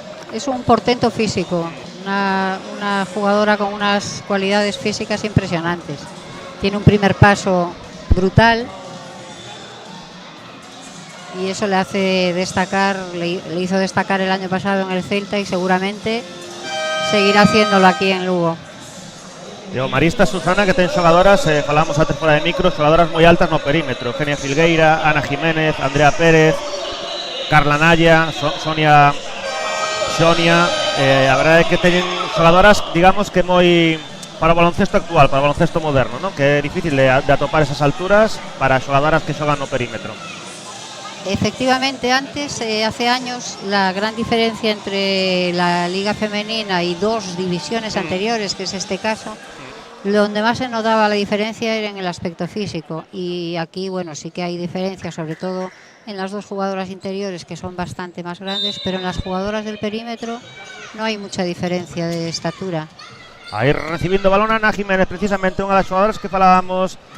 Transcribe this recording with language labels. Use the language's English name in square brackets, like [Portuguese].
[Spanish] Es un portento físico, una jugadora con unas cualidades físicas impresionantes. Tiene un primer paso brutal y eso le hace destacar, le hizo destacar el año pasado en el Celta y seguramente seguirá haciéndolo aquí en Lugo. [Galician] O Maristas, Susana, que ten xogadoras, falamos antes fora de micro, xogadoras moi altas no perímetro. Eugenia Filgueira, Ana Jiménez, Andrea Pérez, Carla Naya, Sonia. A verdade é que teñen xogadoras, digamos que moi para o baloncesto actual, para o baloncesto moderno, ¿no? Que é difícil de atopar esas alturas para xogadoras que xogan no perímetro. [Spanish] Efectivamente, antes, hace años, la gran diferencia entre la Liga Femenina y dos divisiones anteriores, que es este caso, donde más se notaba la diferencia era en el aspecto físico. Y aquí, bueno, sí que hay diferencia, sobre todo en las dos jugadoras interiores, que son bastante más grandes, pero en las jugadoras del perímetro no hay mucha diferencia de estatura. [Galician] Aí recibindo balón Ana Jiménez, precisamente unha das xogadoras que falábamos.